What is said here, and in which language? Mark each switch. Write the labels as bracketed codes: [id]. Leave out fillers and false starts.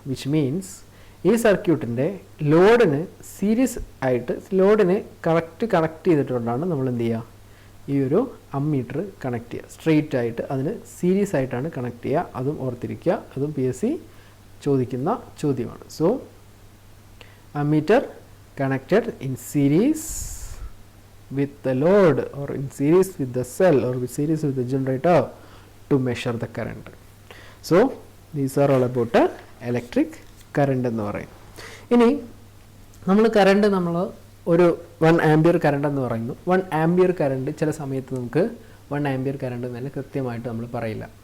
[ml] Which means ഈ സർക്യൂട്ടിൻ്റെ ലോഡിന് series ആയിട്ട്, ലോഡിന് കണക്ട് ചെയ്തിട്ടുകൊണ്ടാണ് നമ്മൾ എന്ത് ചെയ്യുക, ഈ ഒരു അമ്മീറ്റർ കണക്ട് ചെയ്യുക. സ്ട്രെയിറ്റ് ആയിട്ട് അതിന് സീരീസ് ആയിട്ടാണ് കണക്ട് ചെയ്യുക. അതും ഓർത്തിരിക്കുക, അതും PSC ചോദിക്കുന്ന ചോദ്യമാണ്. [en] So ammeter connected in series with the load or in series with the cell or with series with the generator to measure the current. So these are all about electric current [ml] എന്ന് പറയും. ഇനി നമ്മൾ current ഒരു 1 ampere current എന്ന് പറയുന്നു. 1 ampere current ചില സമയത്ത് നമുക്ക് 1 ആംപിയർ കറണ്ട് എന്നല്ല കൃത്യമായിട്ട് നമ്മൾ പറയില്ല.